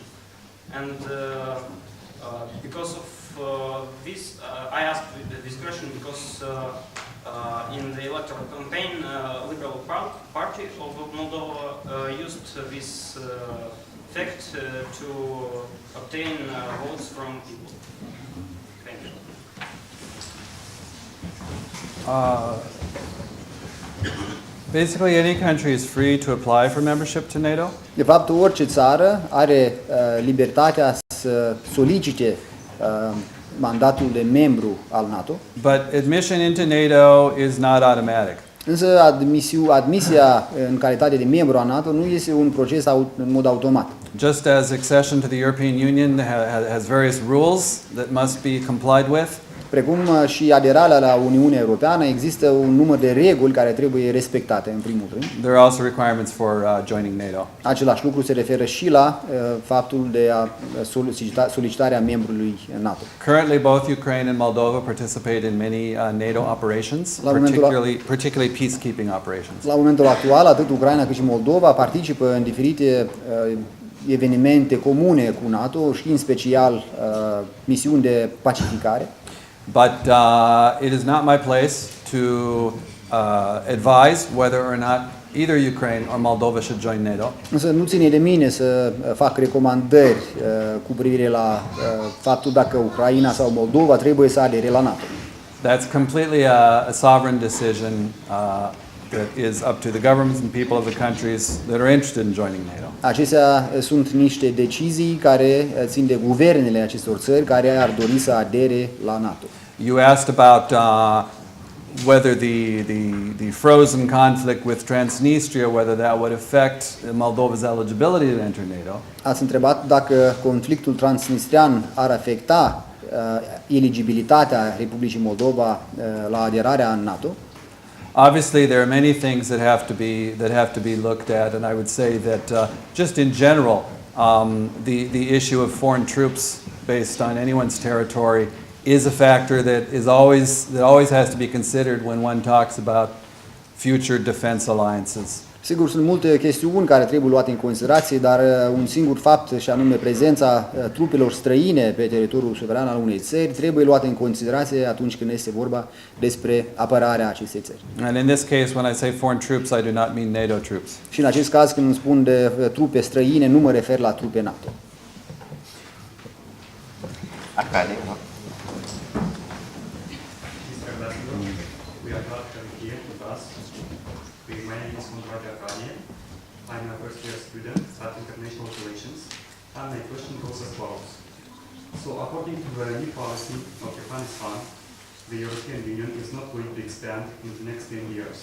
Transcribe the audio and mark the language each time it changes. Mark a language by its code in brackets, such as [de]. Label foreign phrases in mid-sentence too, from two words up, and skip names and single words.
[en] And because of this, I asked this question because in the electoral campaign, Liberal Party of Moldova used this fact to obtain votes from people. Thank you. Basically, any country is free to apply for membership to NATO. [ro] De fapt, orice țară are libertatea să solicite mandatul de membru al NATO. [en] But admission into NATO is not automatic. [ro] Însă admisia în calitate de membru al NATO nu este un proces în mod automat. [en] Just as accession to the European Union has various rules that must be complied with. [ro] Precum și aderarea la Uniunea Europeană, există un număr de reguli care trebuie respectate în primul rând. [en] There are also requirements for joining NATO. [ro] Același lucru se referă și la faptul de a solicitarea membrului NATO. [en] Currently, both Ukraine and Moldova participate in many NATO operations, particularly peacekeeping operations. [ro] La momentul actual, atât Ucraina cât și Moldova participă în diferite evenimente comune cu NATO și în special misiuni de pacificare. [en] But it is not my place to advise whether or not either Ukraine or Moldova should join NATO. [ro] Însă nu ține de mine să fac recomandări cu privire la faptul dacă Ucraina sau Moldova trebuie să adere la NATO. [en] That's completely a sovereign decision that is up to the governments and people of the countries that are interested in joining NATO. [ro] Acestea sunt niște decizii care țin de guvernele acestor țări care ar dori să adere la NATO. [en] You asked about whether the frozen conflict with Transnistria, whether that would affect Moldova's eligibility to enter NATO. [ro] Ați întrebat dacă conflictul transnistrian ar afecta eligibilitatea Republicii Moldova la aderarea în NATO. [en] Obviously, there are many things that have to be looked at, and I would say that just in general, the issue of foreign troops based on anyone's territory is a factor that always has to be considered when one talks about future defense alliances. [ro] Sigur, sunt multe chestiuni care trebuie luate în considerație, dar un singur fapt, și anume prezența trupelor străine pe teritoriul suveran al unei țări, trebuie luată în considerație atunci când este vorba despre apărarea acestei țări. [en] And in this case, when I say foreign troops, I do not mean NATO troops. [ro] Și în acest caz, când îmi spun de trupe străine, nu mă refer la trupe NATO. Arcade, nu? [en] We are glad to have you here with us. My name is Mondrade Arcade. I'm a first year student at International Relations, and my question goes as follows. So according to the new policy of Afghanistan, the European Union is not going to expand in the next 10 years.